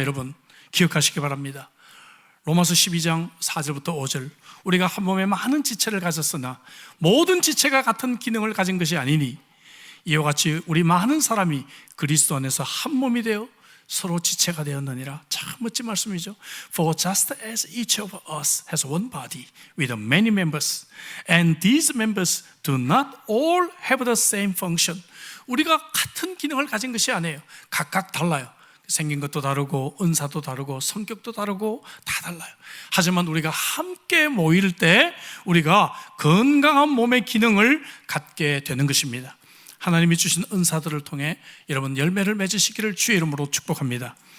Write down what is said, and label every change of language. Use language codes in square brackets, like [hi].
[ko] 여러분 기억하시기 바랍니다. 로마서 12장 4절부터 5절 우리가 한 몸에 많은 지체를 가졌으나 모든 지체가 같은 기능을 가진 것이 아니니 이와 같이 우리 많은 사람이 그리스도 안에서 한 몸이 되어 서로 지체가 되었느니라. 참 멋진 말씀이죠. [en] For just as each of us has one body with many members, and these members do not all have the same function. [ko] 우리가 같은 기능을 가진 것이 아니에요. 각각 달라요. 생긴 것도 다르고 은사도 다르고 성격도 다르고 다 달라요. 하지만 우리가 함께 모일 때 우리가 건강한 몸의 기능을 갖게 되는 것입니다. 하나님이 주신 은사들을 통해 여러분 열매를 맺으시기를 주의 이름으로 축복합니다.